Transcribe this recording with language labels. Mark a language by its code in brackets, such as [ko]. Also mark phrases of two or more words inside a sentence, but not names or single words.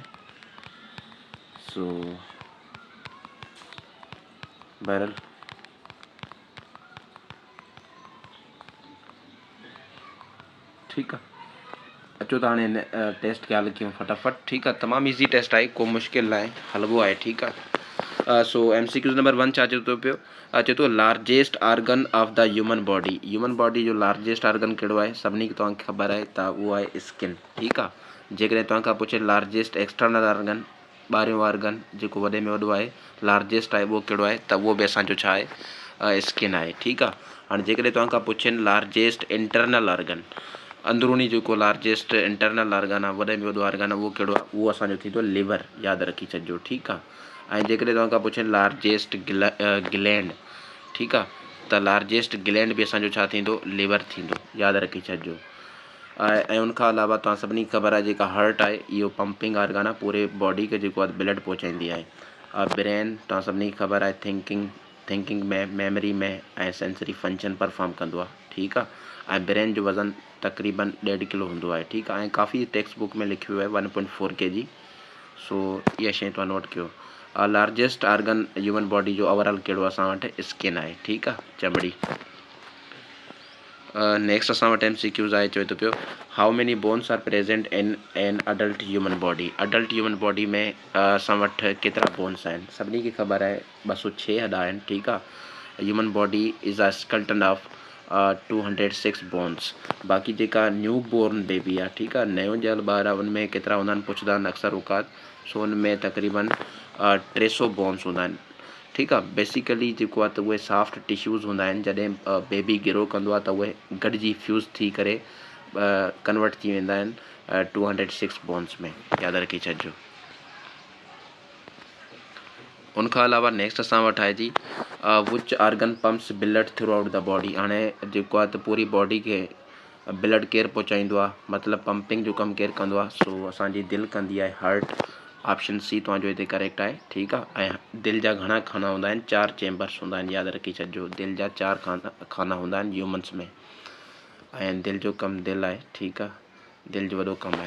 [sd] सो बहरहाल ठीकु आहे। अचो त हाणे हिन टेस्ट खे हल कयूं फटाफट, ठीकु आहे। तमामु ईज़ी टेस्ट आहे, को मुश्किल न आहे, हलबो आहे, ठीकु आहे। सो MCQ नंबर 1 छा चए थो पियो? चए थो [en] largest organ of the human body. human body [sd] जो लार्जेस्ट आर्गन कहिड़ो आहे? सभिनी खे तव्हांखे ख़बर आहे त उहो आहे स्किन, ठीकु आहे। जेकॾहिं तव्हांखां पुछे [en] largest external organ, [sd] ॿाहिरियों आर्गन जेको वॾे में वॾो आहे, लार्जेस्ट आहे, उहो कहिड़ो आहे? त उहो बि असांजो छा आहे? स्किन आहे, ठीकु आहे। हाणे जेकॾहिं तव्हांखां पुछनि [en] largest internal organ, [sd] अंदरूनी जेको [en] largest internal organ [sd] आहे, वॾे में वॾो आर्गन आहे, उहो कहिड़ो आहे? उहो असांजो थींदो लिवर, यादि रखी छॾिजो, ठीकु आहे। ऐं जेकॾहिं तव्हांखां पुछनि [en] largest gland, [sd] ठीकु आहे, त [en] largest gland [sd] बि असांजो छा थींदो? लिवर थींदो, यादि रखी छॾिजो। ऐं उनखां अलावा तव्हां सभिनी खे ख़बर आहे जेका हार्ट आहे इहो [en] pumping organ [sd] आहे, पूरे बॉडी खे जेको आहे ब्लड पहुचाईंदी आहे। ब्रेन तव्हां सभिनी खे ख़बर आहे थिंकिंग में, मेमरी में ऐं [en] sensory function perform [sd] कंदो आहे, ठीकु आहे। ऐं ब्रेन जो वज़न तक़रीबन 1.5 किलो हूंदो आहे, ठीकु आहे। ऐं काफ़ी [en] text book [sd] में लिखियो आहे 1.4 kg। सो इहा शइ तव्हां नोट कयो। [en] largest organ human body [sd] जो ओवरऑल कहिड़ो असां वटि? स्किन आहे, ठीकु आहे, चमड़ी। [en] next [sd] असां वटि MCQs आहे, चवे थो पियो [en] how many bones are present in an adult human body. adult human body [sd] में असां वटि केतिरा बोन्स आहिनि? सभिनी खे ख़बर आहे 206 हॾा आहिनि, ठीकु आहे। [en] Human body is a skeleton of 206 bones. [sd] बाक़ी जेका [en] new born baby [sd] आहे, ठीकु आहे, नयो ॼायल ॿार आहे, उनमें केतिरा हूंदा आहिनि पुछंदा आहिनि अक्सर औकात, सो उनमें तक़रीबन 300 बोन्स हूंदा आहिनि, ठीकु आहे। बेसिकली जेको आहे त उहे [en] soft tissues [sd] हूंदा आहिनि, जॾहिं [en] baby grow [sd] कंदो आहे त उहे गॾिजी फ्यूज़ थी करे कन्वर्ट थी वेंदा आहिनि 206 बोन्स में, यादि रखी छॾिजो। उनखां अलावा नेक्स्ट असां वटि आहे जी [en] which organ pumps blood throughout the body. [sd] हाणे जेको आहे त पूरी बॉडी खे ब्लड केरु पहुचाईंदो आहे, मतिलबु पंपिंग जो कमु केरु कंदो आहे? सो असांजी दिलि कंदी आहे, हार्ट। [en] option C [sd] तव्हांजो हिते करेक्ट आहे, ठीकु आहे। ऐं दिलि जा घणा खाना हूंदा आहिनि? 4 चेंबर्स हूंदा आहिनि, यादि रखी छॾिजो। दिलि जा 4 खाना हूंदा आहिनि ह्यूमन्स में। ऐं दिलि जो कमु दिलि आहे, ठीकु आहे, दिलि जो वॾो कमु आहे।